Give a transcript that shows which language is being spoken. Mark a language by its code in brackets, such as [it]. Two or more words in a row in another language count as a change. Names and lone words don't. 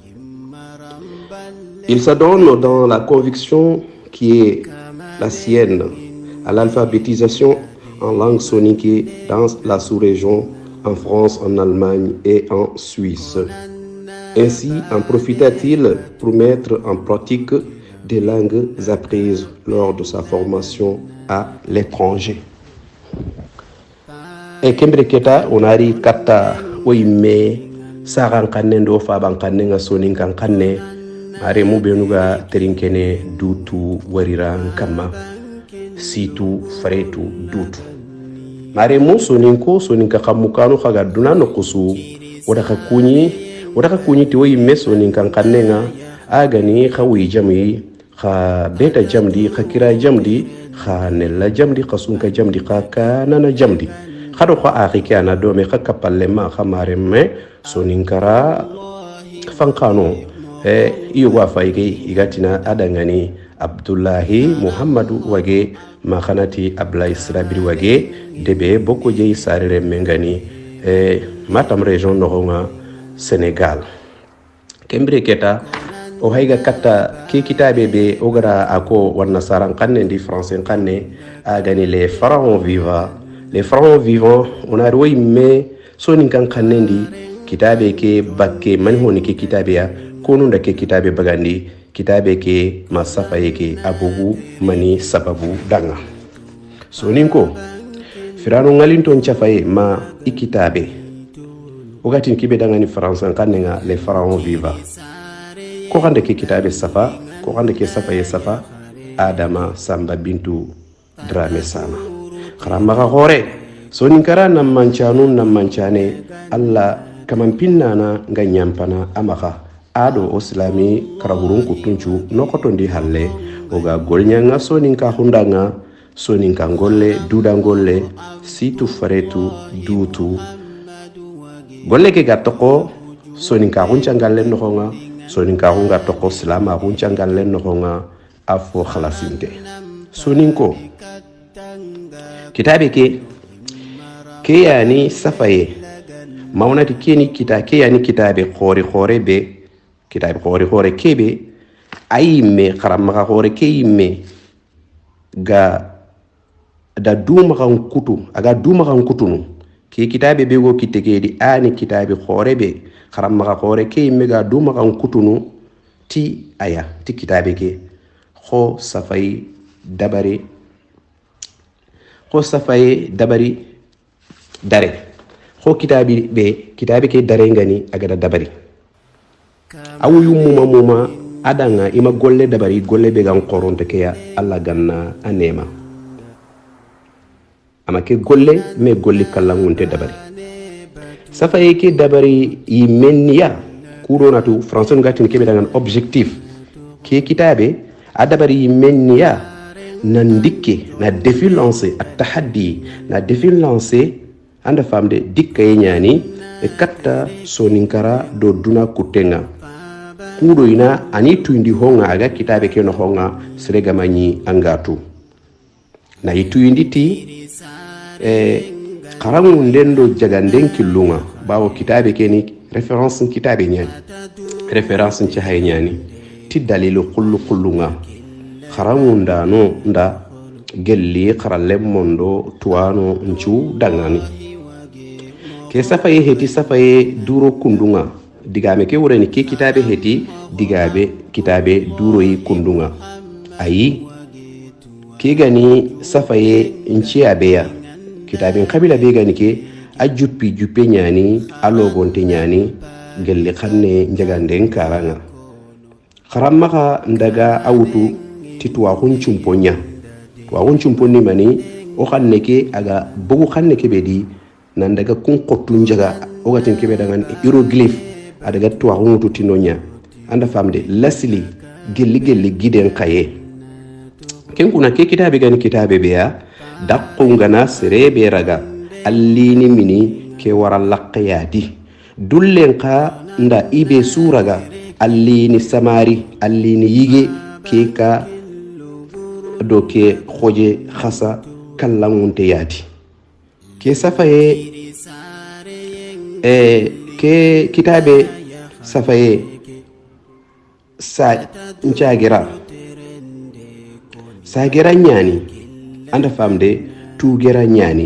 [fr] Il s'adonne dans la conviction qui est la sienne à l'alphabétisation en langue soninké dans la sous-région, en France, en Allemagne et en Suisse. Ainsi en profita-t-il pour mettre en pratique des langues apprises lors de sa formation à l'étranger. [snk] E kembre keta onari kata oime saran kanne ndo faban kanne nga sonin kan kanne mare mu benuga terinkene dutu warira kama situ faretu dutu mare mu sonin ka kamukano kaga dunano kusu wadaka kunyi ti oime sonin kan kanne nga agani khawi jami kha beta jamdi kha kira jamdi kha nella jamdi kasunka jamdi kha kanana jamdi khado kha akhi kana do me khakapalle ma khamare me soninkara fankano iyo wa faige igatina adangani Abdullahi Muhammadu wage ma khanati Abla Israbiri wage debe boko jey sarere mengani matam region nohonga Sénégal kembre keta o hayga katta ke kitabe be ogara ako wanna saran kanne di français kanne agani [fr] les pharaons vivants. Les pharaons vivants, on a roué mais [snk] sonin kan kanendi kitabe ke bakke manhoni ke kitabe ya konunda ke kitabe bagandi kitabe ke masafa yake abugu mani sababu danga sonin ko firano ngalinton chafaye ma ikitabe ogatin kibe danga ni français kanenga [fr] les pharaons [snk] vivants ko hande ke kitabe safa ko hande ke safa ye safa Adama Samba Bintu Dramé Sama karamaga hore soninkara nam manchane alla kaman pinnana nga nyampana amaka ado islami karahurun kutunchu nokotondi halle oga golnyanga soninka hundanga soninka ngolle dudangolle situ faretu dutu golle ke gatoko soninka hunchangalle nohonga soninka hunga toko islama hunchangalle nohonga afo khalasinte soninko kitabe ke yani safaye maunati keni ke yani kitabe khore be kitabe khore kebe ayime kharama khore keyime ga da duma kan kutu aga duma kan kutunu ke kitabe be go kitegedi ani kitabe khore be kharama khore keyime ga duma kan kutunu ti aya ti kitabe ke kho safai dabare ko safaye dabari dare ko kitabe ke dare ngani agada dabari awu muma adanga ima golle dabari golle be gan qoronte ke ya alla ganna anema ama ke golle me golle kallangunte dabari safaye ke dabari imeniya kuro natu français ngatin kebe dangan objectif ke kitabe a dabari imeniya nan dikke na [fr] défi lancé [ar] التحدي [snk] na [fr] défi lancé [snk] anda famde dikka yenyani e katta soninkara do duna kutenga kudo ina ani tuindi honga aga kitabe ke no honga srega mani angatu na ituindi ti karamu ndendo jaganden kilunga bawo kitabe ke ni référence kitabe nyani référence ci hay nyani ti dalilu kullu karamu ndano nda gelli kharalle mondo tuano nchu dangani ke safaye heti safaye duro kundunga digame ke wurani ke kitabe heti digabe kitabe duro yi kundunga ayi ke gani safaye nci abeya kitabe kabila be gani ke juppe nyani alogonte nyani gelli khanne njagande karanga kharamaka ndaga awutu titwa hunchumponya wa hunchumponni mani o khanne ke aga bugu khanne ke bedi nan daga kun qottu njaga o gatin ke be dangan hieroglyphe adaga twa hunutu tinonya anda famde lasli gelli giden kaye ken kuna ke kitabe gani kitabe beya daqqungana serebe raga allini mini ke wara laqyadi dullen ka nda ibe suraga allini samari allini yige ke ka doke khoje khasa kallangunte yadi ke safaye ke kitabe safaye sa nchagira sagira nyani anda famde tugera nyani